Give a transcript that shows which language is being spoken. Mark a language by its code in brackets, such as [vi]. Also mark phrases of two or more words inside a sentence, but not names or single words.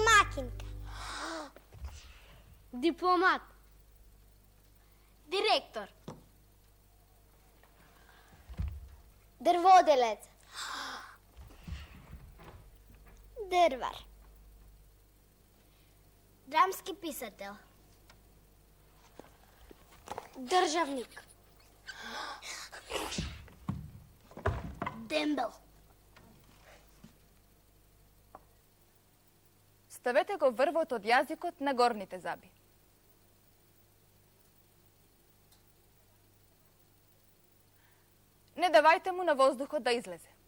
[mk] Makinka. Дипломат. Директор. Drvodelec. Drvar. Драмски писател. Državnik. Дембел. Ставете го врвот од јазикот на горните заби. Не давајте му на воздухот да излезе.